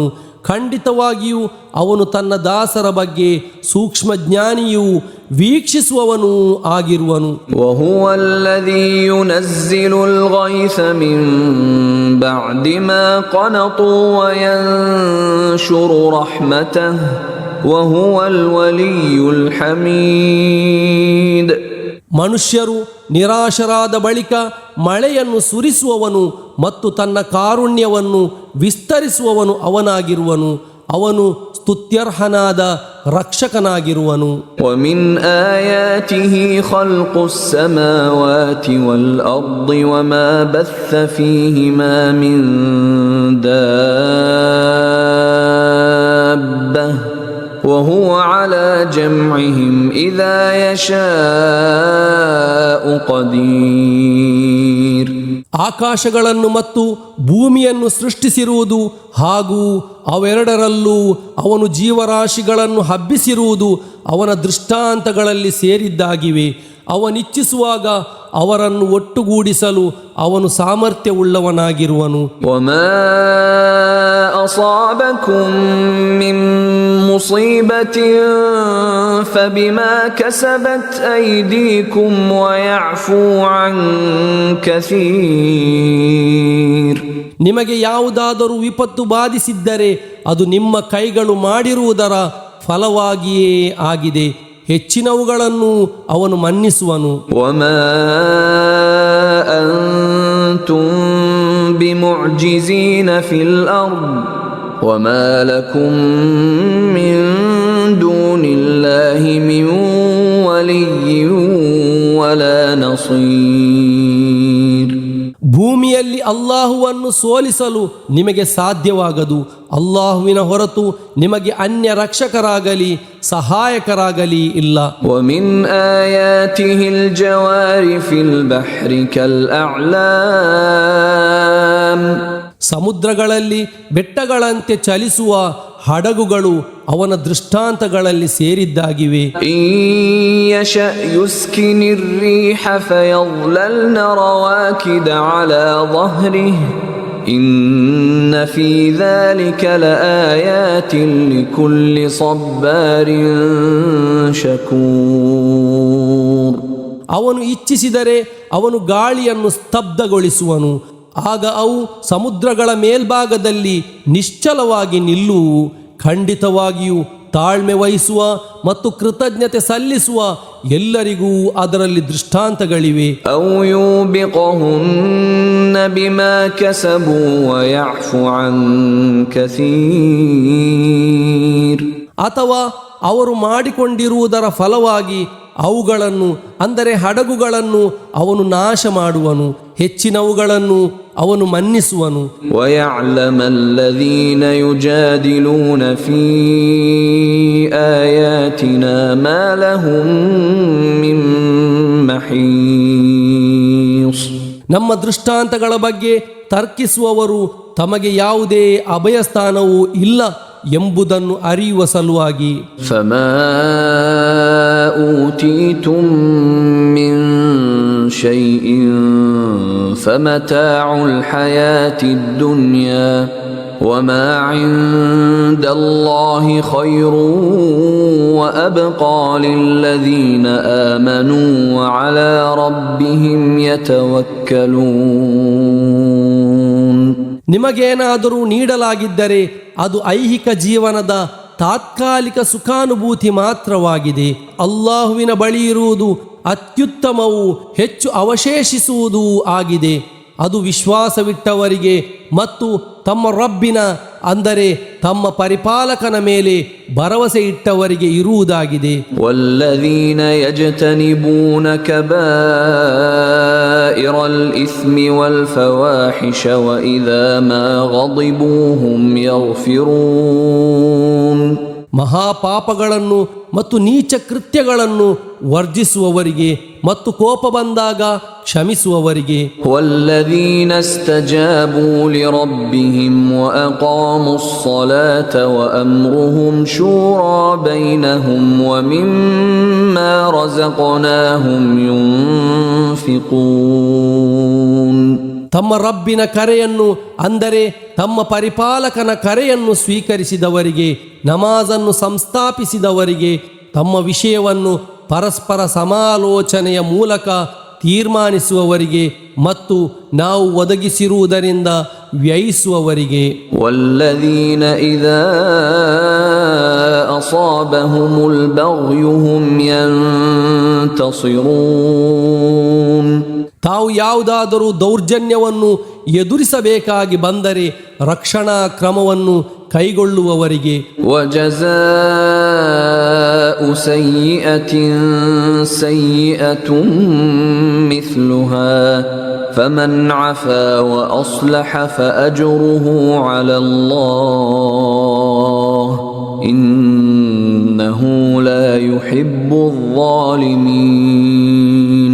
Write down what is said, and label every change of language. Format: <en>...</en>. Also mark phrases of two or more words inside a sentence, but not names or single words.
<kn>ಖಂಡಿತವಾಗಿಯೂ ಅವನು ತನ್ನ ದಾಸರ ಬಗ್ಗೆ ಸೂಕ್ಷ್ಮಜ್ಞಾನಿಯೂ ವೀಕ್ಷಿಸುವವನೂ ಆಗಿರುವನು.</kn> <ar>وهو الذي ينزل الغيث من بعد ما قنطوا وينشر رحمته وهو الولي الحميد.</ar> <kn>ಮನುಷ್ಯರು ನಿರಾಶರಾದ ಬಳಿಕ ಮಳೆಯನ್ನು ಸುರಿಸುವವನು ಮತ್ತು ತನ್ನ ಕಾರುಣ್ಯವನ್ನು ವಿಸ್ತರಿಸುವವನು ಅವನಾಗಿರುವನು. ಅವನು ಸ್ತುತ್ಯರ್ಹನಾದ ರಕ್ಷಕನಾಗಿರುವನು.</kn> <ar>ومن آياته خلق السماوات والأرض وما بث فيهما من دابة وهو على جمعهم إذا يشاء قدير.</ar> <kn>ಆಕಾಶಗಳನ್ನು ಮತ್ತು ಭೂಮಿಯನ್ನು ಸೃಷ್ಟಿಸಿರುವುದು ಹಾಗೂ ಅವೆರಡರಲ್ಲೂ ಅವನು ಜೀವರಾಶಿಗಳನ್ನು ಹಬ್ಬಿಸಿರುವುದು ಅವನ ದೃಷ್ಟಾಂತಗಳಲ್ಲಿ ಸೇರಿದ್ದಾಗಿವೆ. ಅವನಿಚ್ಛಿಸುವಾಗ ಅವರನ್ನು ಒಟ್ಟುಗೂಡಿಸಲು ಅವನು ಸಾಮರ್ಥ್ಯವುಳ್ಳವನಾಗಿರುವನು.</kn> <ar>وما أصابكم من مصيبة فبما كسبت أيديكم ويعفو عن كثير.</ar> <kn>ನಿಮಗೆ ಯಾವುದಾದರೂ ವಿಪತ್ತು ಬಾಧಿಸಿದ್ದರೆ ಅದು ನಿಮ್ಮ ಕೈಗಳು ಮಾಡಿರುವುದರ ಫಲವಾಗಿಯೇ ಆಗಿದೆ. ಹೆಚ್ಚಿನವುಗಳನ್ನು ಅವನು ಮನ್ನಿಸುವನು.</kn> <ar>وما أنتم بمعجزين في الأرض وما لكم من دون الله من ولي ولا نصير.</ar> <kn>ಭೂಮಿಯಲ್ಲಿ ಅಲ್ಲಾಹುವನ್ನು ಸೋಲಿಸಲು ನಿಮಗೆ ಸಾಧ್ಯವಾಗದು. ಅಲ್ಲಾಹುವಿನ ಹೊರತು ನಿಮಗೆ ಅನ್ಯ ರಕ್ಷಕರಾಗಲಿ ಸಹಾಯಕರಾಗಲಿ ಇಲ್ಲ.</kn> <ar>ومن آياته الجوار في البحر كالأعلام.</ar> <kn>ಸಮುದ್ರಗಳಲ್ಲಿ ಬೆಟ್ಟಗಳಂತೆ ಚಲಿಸುವ ಹಡಗುಗಳು ಅವನ ದೃಷ್ಟಾಂತಗಳಲ್ಲಿ ಸೇರಿದ್ದಾಗಿವೆ.</kn> <ar>إن يشأ يسكن الريح فيظللن رواكد على ظهره إن في ذلك لآيات لكل صبار شكور.</ar> <kn>ಅವನು ಇಚ್ಛಿಸಿದರೆ ಅವನು ಗಾಳಿಯನ್ನು ಸ್ತಬ್ಧಗೊಳಿಸುವನು. ಆಗ ಅವು ಸಮುದ್ರಗಳ ಮೇಲ್ಭಾಗದಲ್ಲಿ ನಿಶ್ಚಲವಾಗಿ ನಿಲ್ಲುವು. ಖಂಡಿತವಾಗಿಯೂ ತಾಳ್ಮೆ ವಹಿಸುವ ಮತ್ತು ಕೃತಜ್ಞತೆ ಸಲ್ಲಿಸುವ ಎಲ್ಲರಿಗೂ ಅದರಲ್ಲಿ ದೃಷ್ಟಾಂತಗಳಿವೆ.</kn> <ar>أو يوبقهن بما كسبوا ويعفو عن كثير.</ar> <kn>ಅಥವಾ ಅವರು ಮಾಡಿಕೊಂಡಿರುವುದರ ಫಲವಾಗಿ ಅವುಗಳನ್ನು ಅಂದರೆ ಹಡಗುಗಳನ್ನು ಅವನು ನಾಶ ಮಾಡುವನು. ಹೆಚ್ಚಿನವುಗಳನ್ನು ಅವನು ಮನ್ನಿಸುವನು.</kn> <ar>ويعلم الذين يجادلون في آياتنا ما لهم من محيص.</ar> <kn>ನಮ್ಮ ದೃಷ್ಟಾಂತಗಳ ಬಗ್ಗೆ ತರ್ಕಿಸುವವರು ತಮಗೆ ಯಾವುದೇ ಅಭಯಸ್ಥಾನವೂ ಇಲ್ಲ ಎಂಬುದನ್ನು ಅರಿಯುವ ಸಲುವಾಗಿ.</kn> <ar>فما أوتيتم من شيء فمتاع الحياة الدنيا وما عند الله خير وأبقى للذين آمنوا وعلى ربهم يتوكلون.</ar> <kn>ನಿಮಗೇನಾದರೂ ನೀಡಲಾಗಿದ್ದರೆ ಅದು ಐಹಿಕ ಜೀವನದ ತಾತ್ಕಾಲಿಕ ಸುಖಾನುಭೂತಿ ಮಾತ್ರವಾಗಿದೆ. ಅಲ್ಲಾಹುವಿನ ಬಳಿ ಇರುವುದು ಅತ್ಯುತ್ತಮವೂ ಹೆಚ್ಚು ಅವಶೇಷಿಸುವುದೂ ಆಗಿದೆ. ಅದು ವಿಶ್ವಾಸವಿಟ್ಟವರಿಗೆ ಮತ್ತು ತಮ್ಮ ರಬ್ಬಿನ ಅಂದರೆ ತಮ್ಮ ಪರಿಪಾಲಕನ ಮೇಲೆ ಭರವಸೆ ಇಟ್ಟವರಿಗೆ ಇರುವುದಾಗಿದೆ.</kn> <ar>والذين يجتنبون كبائر الإثم والفواحش وإذا ما غضبوا هم يغفرون.</ar> <kn>ಮಹಾಪಾಪಗಳನ್ನು ಮತ್ತು ನೀಚ ಕೃತ್ಯಗಳನ್ನು ವರ್ಜಿಸುವವರಿಗೆ ಮತ್ತು ಕೋಪ ಬಂದಾಗ ಕ್ಷಮಿಸುವವರಿಗೆ.</kn> <ar>والذين استجابوا لربهم وأقاموا الصلاة وأمرهم شورى بينهم ومما رزقناهم ينفقون.</ar> <kn>ತಮ್ಮ ರಬ್ಬಿನ ಕರೆಯನ್ನು ಅಂದರೆ ತಮ್ಮ ಪರಿಪಾಲಕನ ಕರೆಯನ್ನು ಸ್ವೀಕರಿಸಿದವರಿಗೆ, ನಮಾಜನ್ನು ಸಂಸ್ಥಾಪಿಸಿದವರಿಗೆ, ತಮ್ಮ ವಿಷಯವನ್ನು ಪರಸ್ಪರ ಸಮಾಲೋಚನೆಯ ಮೂಲಕ ತೀರ್ಮಾನಿಸುವವರಿಗೆ ಮತ್ತು ನಾವು ಒದಗಿಸಿರುವುದರಿಂದ ವ್ಯಯಿಸುವವರಿಗೆ.</kn> <ar>والذين إذا أصابهم البغي هم ينتصرون.</ar> <kn>ತಾವು ಯಾವುದಾದರೂ ದೌರ್ಜನ್ಯವನ್ನು ಎದುರಿಸಬೇಕಾಗಿ ಬಂದರೆ ರಕ್ಷಣಾ ಕ್ರಮವನ್ನು ಕೈಗೊಳ್ಳುವವರಿಗೆ.</kn> <ar>وجزاء سيئة سيئة مثلها فمن عفا وأصلح فأجره على الله إنه لا يحب الظالمين.</ar>